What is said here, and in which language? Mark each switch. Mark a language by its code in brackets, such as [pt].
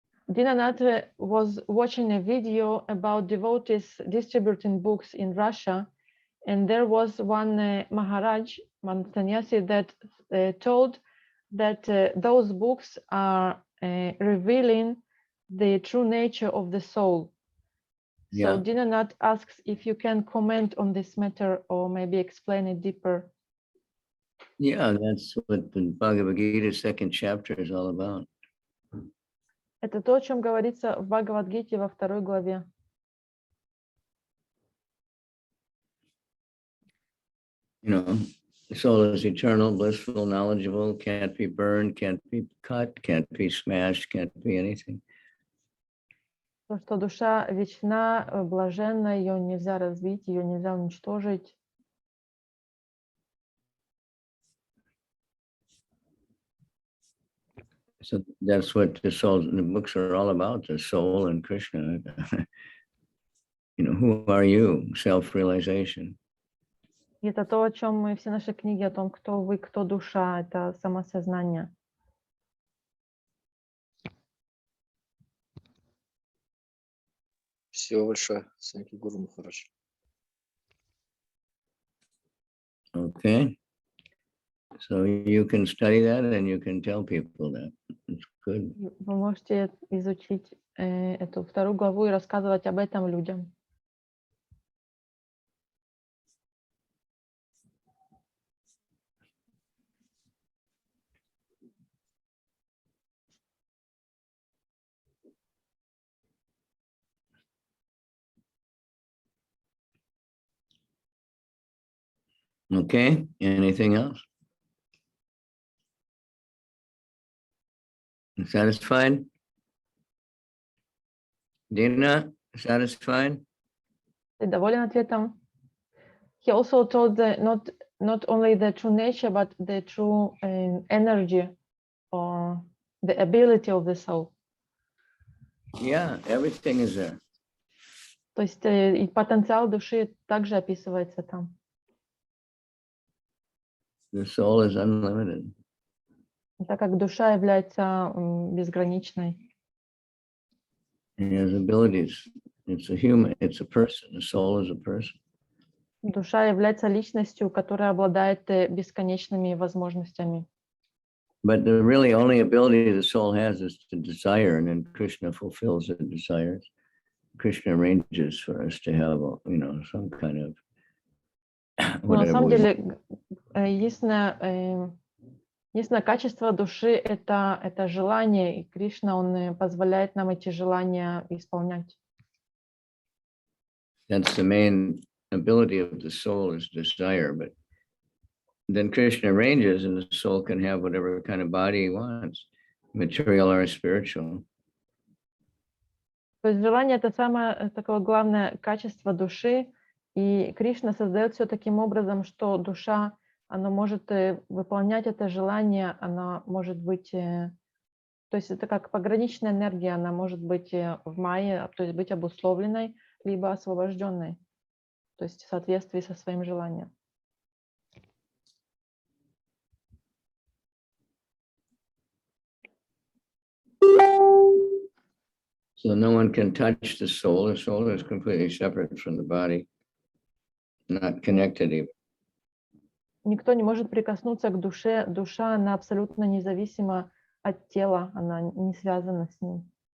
[en] Dinanath was watching a video about devotees distributing books in Russia, and there was one Maharaj, one sannyasi, that told that those books are revealing the true nature of the soul. Yeah. So Dinanath asks if you can comment on this matter or maybe explain it deeper. Yeah, that's what the Bhagavad Gita second chapter is all about. [ru] Это то, о чем говорится в Бхагавад-гите во 2 главе. [en] You know, the soul is eternal, blissful, knowledgeable, can't be burned, can't be cut, can't be smashed, can't be anything. [ru] То, что душа вечна, блаженна, ее нельзя разбить, ее нельзя уничтожить. [en] So that's what the books are all about, the soul and Krishna. You know, who are you? Self-realization. [ru] И это то, о чем мы, все наши книги, о том, кто вы, кто душа, это самосознание. Спасибо большое. [en] Thank you, Гуру Махарадж. Okay. So you can study that and you can tell people that. It's good. [ru] Вы можете изучить эту 2 главу и рассказывать об этом людям. [en] Okay. Anything else? Satisfied? Dina, satisfied? [ru] Ты доволен ответом? [en] He also told not only the true nature, but the true energy or the ability of the soul. Yeah, everything is there. [ru] То есть и потенциал души также описывается там. [en] The soul is unlimited. [ru] Так как душа является безграничной. [en] It has abilities. It's a human, it's a person. The soul is a person. [ru] Душа является личностью, которая обладает бесконечными возможностями. [en] But the really only ability the soul has is to desire, and then Krishna fulfills the desires. Krishna arranges for us to have, some kind of [ru] Но на [en] whatever [ru] самом [en] we want. [ru] деле, единственное качество души это желание, и Кришна, он позволяет нам эти желания исполнять. [en] That's the main ability of the soul is desire, but then Krishna arranges and the soul can have whatever kind of body he wants, material or spiritual. [ru] То есть желание это самое такое главное качество души, и Кришна создает все таким образом, что душа, она может выполнять это желание, она может быть, то есть это как пограничная энергия, она может быть в майе, то есть быть обусловленной, либо освобожденной, то есть в соответствии со своим желанием. [en] So no one can touch the soul. The soul is completely separate from the body, not connected even. [ru] Никто не может прикоснуться к душе. Душа, она абсолютно независима от тела, она не связана с ним.